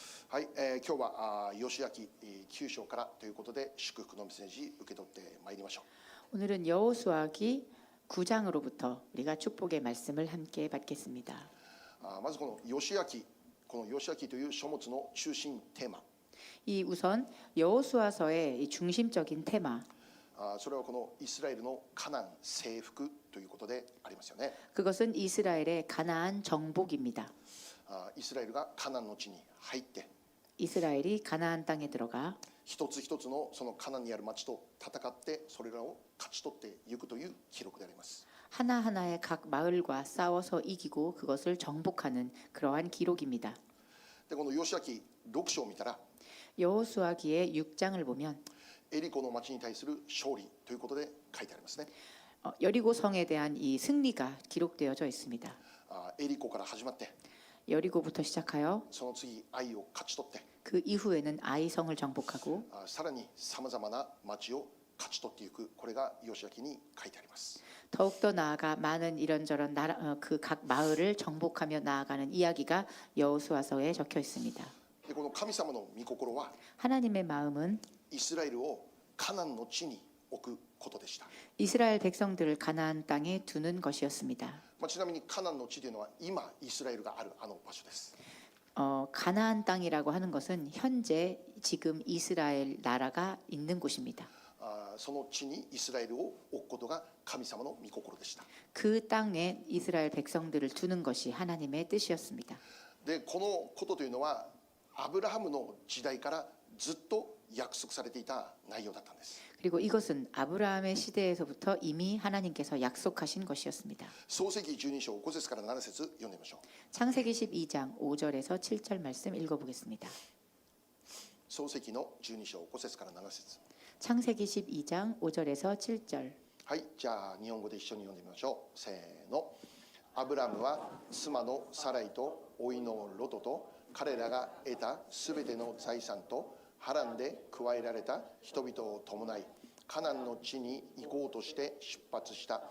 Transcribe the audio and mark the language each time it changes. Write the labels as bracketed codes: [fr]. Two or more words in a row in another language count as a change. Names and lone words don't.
[ja] はい、今日は吉明9章からということで祝福のメッセージ受け取ってまいりましょう。 [ko] 오늘은 여호수아기 9장으로부터 우리가 축복의 말씀을 함께 받겠습니다. [ja] まずこの吉明という書物の中心テーマ、 [ko] 이 우선 여호수아서의 이 중심적인 테마, [ja] それはこのイスラエルのカナン征服ということでありますよね。 [ko] 그것은 이스라엘의 가나안 정복입니다. [ja] イスラエルがカナンの地に入って [ko] 이스라엘이 가나안 땅에 들어가 [ja] 一つ一つのそのカナンにある町と戦ってそれらを勝ち取っていくという記録であります。 [ko] 하나하나의 각 마을과 싸워서 이기고 그것을 정복하는 그러한 기록입니다. [ja] でこの吉明6章を見たら [ko] 여호수아기의 6장을 보면 [ja] エリコの町に対する勝利ということで書いてありますね。 [ko] 여리고 성에 대한 이 승리가 기록되어져 있습니다. [ja] エリコから始まって [ko] 여리고부터 시작하여 [ja] その次愛を勝ち取って [ko] 그 이후에는 아이성을 정복하고 [ja] さらにさまざまな町を勝ち取っていく、これが吉明に書いてあります。 [ko] 더욱더 나아가 많은 이런저런 그 각 마을을 정복하며 나아가는 이야기가 여호수아서에 적혀 있습니다. [ja] でこの神様の御心は [ko] 하나님의 마음은 [ja] イスラエルをカナンの地に置くことでした。 [ko] 이스라엘 백성들을 가나안 땅에 두는 것이었습니다. [ja] ちなみにカナンの地というのは今イスラエルがあるあの場所です。 [ko] 가나안 땅이라고 하는 것은 현재 지금 이스라엘 나라가 있는 곳입니다. [ja] その地にイスラエルを置くことが神様の御心でした。 [ko] 그 땅에 이스라엘 백성들을 두는 것이 하나님의 뜻이었습니다. [ja] でこのことというのはアブラハムの時代からずっと約束されていた内容だったんです。 [ko] 그리고 이것은 아브라함의 시대에서부터 이미 하나님께서 약속하신 것이었습니다. [ja] 創世記12章5節から7節読んでみましょう。 [ko] 창세기 12장 5절에서 7절 말씀 읽어보겠습니다. [ja] 創世記の12章5節から7節。 [ko] 창세기 12장 5절에서 7절. [ja] はい、じゃあ日本語で一緒に読んでみましょう。せーの。アブラムは妻のサライと甥のロトと彼らが得たすべての財産とハランで加えられた人々を伴いカナンの地に行こうとして出発した。